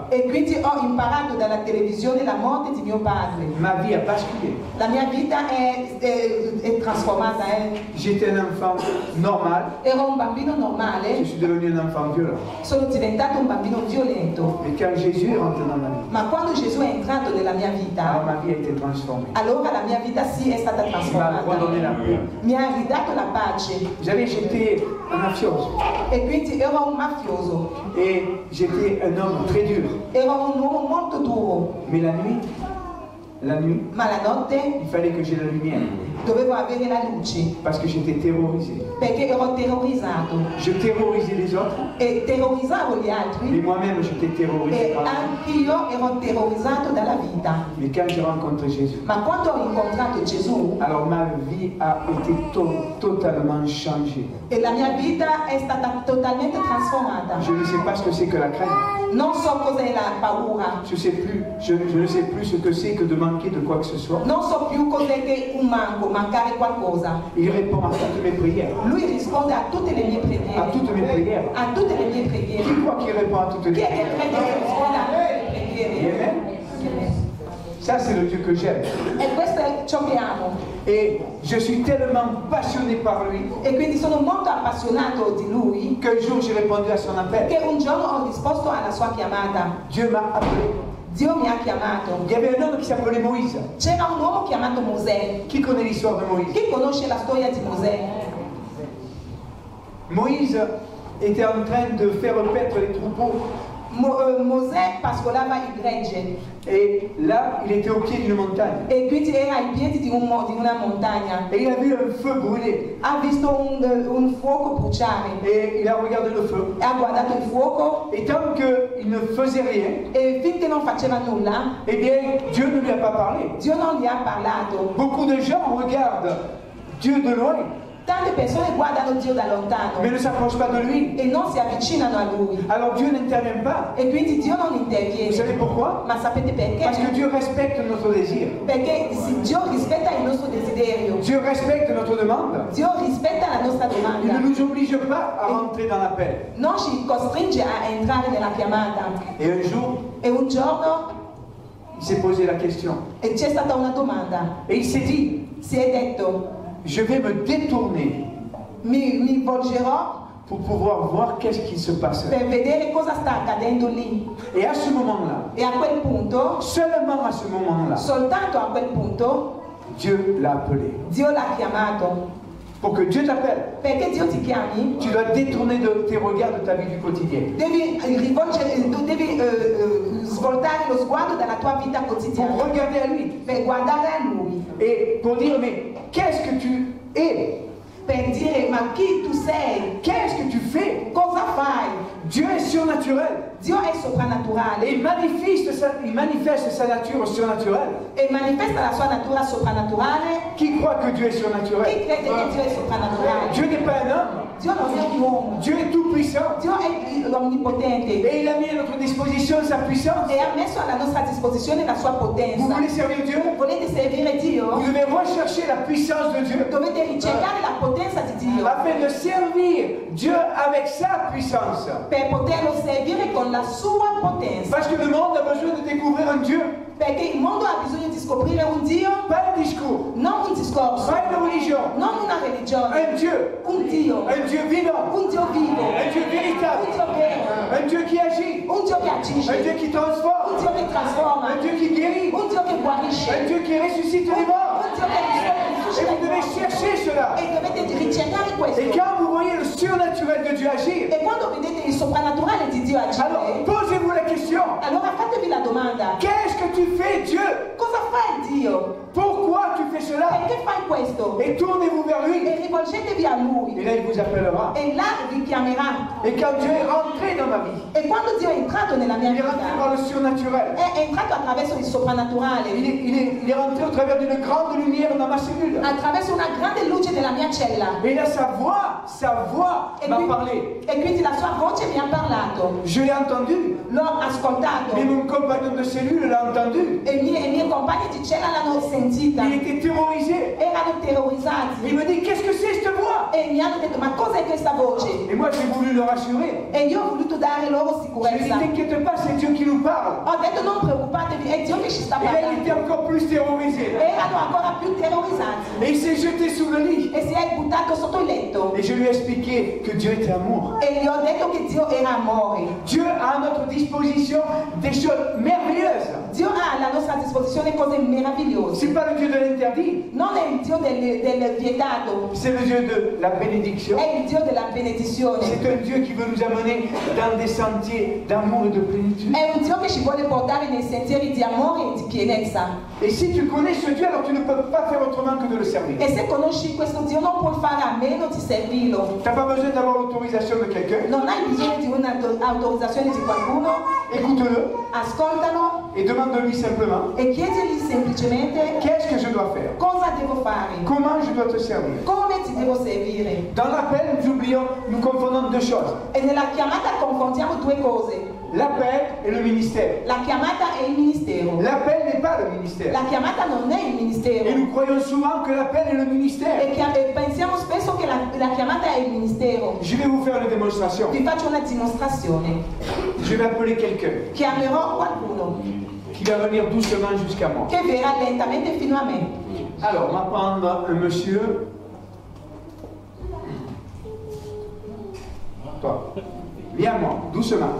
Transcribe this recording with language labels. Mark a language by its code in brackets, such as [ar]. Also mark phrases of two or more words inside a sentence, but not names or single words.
[it] E quindi ho imparato dalla televisione la morte di mio padre. [fr] Ma vie a basculé. [it] La mia vita è trasformata. [fr] J'étais un enfant normal, [it] Ero un bambino [fr] je [it] normale, [fr] suis devenu un enfant violent. [it] sono diventato un bambino violento. [fr] Et quand Jésus est rentré dans ma vie, [it] Ma quando Gesù è entrato nella mia [fr] alors [it] vita, [fr] ma vie a été transformée. [it] allora la mia vita sì è stata [fr] Il m'a [it] trasformata. [fr] redonné la paix. [it] Mi ha ridato la pace. [fr] Vous savez, j'étais un mafioso. [it] E quindi ero un mafioso. [fr] Et j'étais un homme très dur. [it] Ero un uomo molto duro. [fr] Mais la nuit, [it] Ma la notte [fr] il fallait que j'ai la lumière. [it] dovevo avere la luce. [fr] Parce que j'étais terrorisé. [it] Perché ero terrorizzato. [fr] Je terrorisais les autres, [it] E terrorizzavo gli [fr] mais [it] altri. [fr] moi-même j'étais terrorisé [it] E [fr] par la vie. [it] anch'io ero terrorizzato dalla vita. [fr] Mais quand j'ai rencontré Jésus, [it] Ma quando ho incontrato Gesù, [fr] alors ma vie a été totalement changée. [it] e la mia vita è stata totalmente trasformata. [fr] Je ne sais pas ce que c'est que la crainte. [it] Non so cos'è la paura. [fr] Je ne sais plus ce que c'est que de manquer de quoi que ce soit. [it] Non so più cos'è che un mancare qualcosa. [fr] Il répond à toutes mes prières. [it] Lui risponde a tutte le mie preghiere. [fr] À toutes mes prières. [it] A tutte le mie preghiere. [fr] Qui croit qu'il répond à toutes les [it] Chi è che [fr] prières? [it] crede che risponda a tutte le preghiere? [fr] Amen. Ça, c'est le Dieu que j'aime. [it] E questo è ciò che amo. [fr] Et je suis tellement passionné par lui [it] E quindi sono molto appassionato di lui [fr] qu'un jour j'ai répondu à son appel. [it] che un giorno ho risposto alla sua chiamata. [fr] Dieu m'a appelé. [it] Dio mi ha chiamato. [fr] Il y avait un homme qui s'appelait Moïse. [it] C'era un uomo chiamato Mosè. [fr] Qui connaît l'histoire de Moïse? [it] Chi conosce la storia di Mosè? [fr] Moïse était en train de faire paître les troupeaux. [it] Mosè pascolava il gregge [fr] Et là, il était au pied d'une montagne. [it] e quindi era ai piedi di una montagna. [fr] Et il a vu un feu brûler. [it] Ha visto un fuoco bruciare. [fr] Et il a regardé le feu. [it] Ha guardato il fuoco [fr] Et tant qu'il ne faisait rien, [it] e finché non faceva nulla, [fr] eh bien, Dieu ne lui a pas parlé. [it] Dio non gli ha parlato. [fr] Beaucoup de gens regardent Dieu de loin, [it] Tante persone guardano Dio da lontano [fr] mais ne s'approchent pas de lui. [it] e non si avvicinano a Lui. [fr] Alors Dieu n'intervient pas. [it] E quindi Dio non [fr] Vous [it] interviene. [fr] savez pourquoi? [it] Ma sapete [fr] Parce que [it] perché? [fr] Dieu respecte notre désir. [it] Perché Dio rispetta il nostro desiderio. [fr] Dieu respecte notre demande. [it] Dio rispetta la nostra [fr] Il ne [it] domanda. [fr] nous oblige pas à rentrer dans l'appel. [it] Non ci costringe a entrare nella chiamata. [fr] Et un jour, [it] E un giorno [fr] il s'est posé la question. [it] c'è stata una domanda. [fr] Et il s'est dit, [it] Si è detto, [fr] je vais me détourner [it] mi volgerò [fr] pour pouvoir voir qu'est-ce qui se passe. [it] per vedere cosa sta accadendo lì. [fr] Et à ce moment-là, [it] E a quel punto, [fr] seulement à ce moment-là, [it] soltanto a quel punto, [fr] Dieu l'a appelé. [it] Dio l'ha chiamato. [fr] Pour que Dieu t'appelle, [it] Perché Dio ti chiami? [fr] tu dois détourner tes regards de ta vie du quotidien. [it] Devi rivolgere, devi svoltare lo sguardo dalla tua vita [fr] pour [it] quotidiana, [fr] regarder à lui [it] per guardare a Lui, [fr] et pour dire mais qu'est-ce que tu es? [it] per dire ma chi tu sei, [fr] Qu'est-ce que tu fais? [it] cosa fai? [fr] Dieu est surnaturel [it] Dio è soprannaturale [fr] et il manifeste sa nature surnaturelle. [it] e manifesta la sua natura soprannaturale. [fr] Qui croit que Dieu est [it] Chi [fr] surnaturel? [it] crede che Dio è soprannaturale? [fr] Dieu n'est pas un homme, [it] Dio non è un uomo, [fr] Dieu est tout puissant [it] Dio è l'onnipotente [fr] et il a mis à notre disposition sa puissance. [it] e ha messo alla nostra disposizione la sua [fr] Vous [it] potenza. [fr] voulez servir Dieu? [it] Volete servire Dio? [fr] Vous devez rechercher la puissance de Dieu [it] Dovete ricercare la potenza di Dio [fr] afin de servir Dieu avec sa puissance. [it] per poterlo servire con la sua potenza. [fr] Parce que le monde a besoin de découvrir un Dieu, [it] Perché il mondo ha bisogno di scoprire un Dio, [fr] pas un discours, [it] non un discorso, [fr] pas une religion, [it] non una religione, [fr] un Dieu [it] un Dio [fr] vivant, [it] vivo, [fr] un Dieu [it] un [fr] véritable, [it] Dio vero, [fr] un Dieu qui agit, [it] un Dio che [fr] un [it] agisce, [fr] Dieu qui un transforme, [it] Dio che trasforma, [fr] un Dieu qui guérit, [it] un Dio che guarisce, [fr] un Dieu qui ressuscite les morts. [it] un Dio che [fr] Et [it] risuscita [fr] vous devez [it] i morti. [fr] chercher cela. [it] E dovete ricercare questo. [fr] Et quand vous voyez le surnaturel de Dieu agir, [it] E quando vedete il soprannaturale di Dio [fr] alors [it] agire, [fr] posez-vous la question, [it] allora fatevi la domanda: [fr] qu'est-ce que tu fais Dieu? [it] cosa fai Dio? [fr] Pourquoi tu fais cela? [it] Perché fai questo? [fr] Et tournez-vous vers lui. [it] E rivolgetevi a [fr] Et [it] Lui. [fr] là, il vous appellera. [it] E là vi chiamerà. [fr] Et quand Dieu est rentré dans ma vie, [it] E quando Dio è entrato nella mia [fr] il est rentré [it] vita, [fr] par le surnaturel. [it] è entrato attraverso il soprannaturale, [fr] Il est rentré au travers d'une grande lumière dans ma cellule. [it] attraverso una grande luce della mia cella. [fr] Et là, sa voix [it] E [fr] m'a [it] quindi, [fr] parlé. [it] e quindi la sua voce mi ha parlato. [fr] Je l'ai entendu. [it] L'ho ascoltato. [fr] Mais mon compagnon de cellule l'a entendu. [it] E i miei compagni di cella l'hanno sentita. [fr] Il était terrorisé. [it] Erano terrorizzati. [fr] Il me dit, qu'est-ce que c'est cette voix? [it] E mi hanno detto: ma cos'è questa voce? [fr] Et moi, j'ai voulu le rassurer. [it] E io ho voluto dare loro [fr] Je lui ai [it] sicurezza. [fr] dit, t'inquiète pas, c'est Dieu qui nous parle. [it] Ho detto: non preoccupatevi, è Dio che ci sta [fr] Et là, il était [it] parlando. [fr] encore plus terrorisé. [it] Erano ancora più terrorizzati. [fr] Et il s'est jeté sous le lit. [it] E si è buttato sotto il letto. [fr] Et je lui ai expliqué que Dieu était amour. [it] E gli ho detto che Dio era amore. [fr] Dieu a à notre disposition des choses merveilleuses. [it] Dio ha alla nostra disposizione cose meravigliose. [fr] C'est pas le Dieu de l'interdit, [it] Non è il Dio del vietato, [fr] c'est le Dieu de la bénédiction. [it] è il Dio della benedizione. [fr] C'est un Dieu qui veut nous amener dans des sentiers d'amour et de plénitude. [it] È un Dio che ci vuole portare nei sentieri di amore e di pienezza. [fr] Et si tu connais ce Dieu, alors tu ne peux pas faire autrement que de le servir. [it] E se conosci questo Dio non puoi fare a meno di servirlo. [fr] Tu n'as pas besoin d'avoir l'autorisation de quelqu'un. [it] Non hai bisogno di un'autorizzazione di qualcuno. [fr] Écoute-le [it] Ascoltalo [fr] et demande-lui simplement, [it] e chiedigli semplicemente [fr] qu'est-ce que je dois faire? [it] cosa devo fare, [fr] Comment je dois te servir? [it] come ti devo servire. [fr] Dans l'appel, nous confondons deux choses. [it] E nella chiamata confondiamo due cose: [fr] L'appel et le ministère. [it] la chiamata e il ministero. [fr] L'appel n'est pas le ministère. [it] La chiamata non è il [fr] Et [it] ministero. [fr] nous croyons souvent que l'appel est le ministère. [it] E pensiamo spesso che la chiamata è il ministero. [fr] Je vais vous faire une démonstration. [it] Vi faccio una dimostrazione. [fr] Je vais appeler quelqu'un [it] Chiamerò qualcuno [fr] qui va venir doucement jusqu'à moi. [it] che verrà lentamente fino a me. [fr] Alors, on va prendre un monsieur. Toi, viens à moi, doucement.